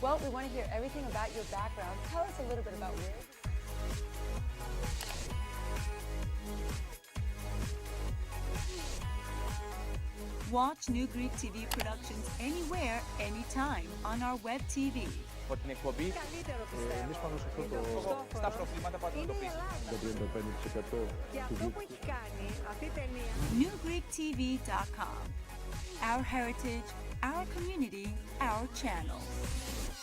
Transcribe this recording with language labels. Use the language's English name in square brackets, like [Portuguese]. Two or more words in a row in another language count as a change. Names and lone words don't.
[English] Well, we want to hear everything about your background. Tell us a little bit about where. Watch New Greek TV productions anywhere, anytime on our web TV. [Greek] Από την εκπομπή Εμείς πάνω σε αυτό το στα προβλήματα που αντιμετωπίζουμε. 35% Και αυτό που έχει κάνει αυτή η ταινία newgreektv.com. [English] Our heritage, our community, our channel.